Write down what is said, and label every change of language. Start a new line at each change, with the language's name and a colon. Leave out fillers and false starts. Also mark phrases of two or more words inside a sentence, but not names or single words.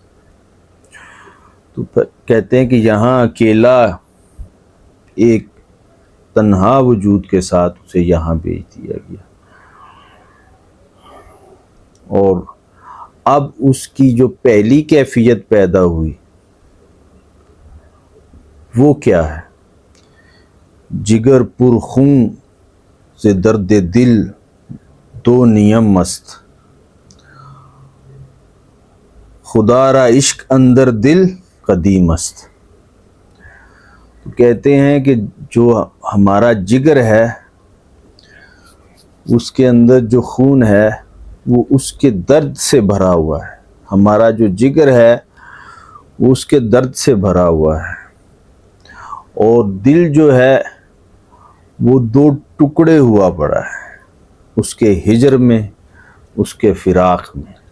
Urdu: تو کہتے ہیں کہ یہاں اکیلا ایک تنہا وجود کے ساتھ اسے یہاں بھیج دیا گیا، اور اب اس کی جو پہلی کیفیت پیدا ہوئی وہ کیا ہے؟
Persian: جگر پر خون سے درد دل دو نیم مست، خدا را عشق اندر دل قدیم است۔
Urdu: تو کہتے ہیں کہ جو ہمارا جگر ہے اس کے اندر جو خون ہے وہ اس کے درد سے بھرا ہوا ہے، ہمارا جو جگر ہے وہ اس کے درد سے بھرا ہوا ہے، اور دل جو ہے وہ دو ٹکڑے ہوا پڑا ہے، اس کے ہجر میں، اس کے فراق میں،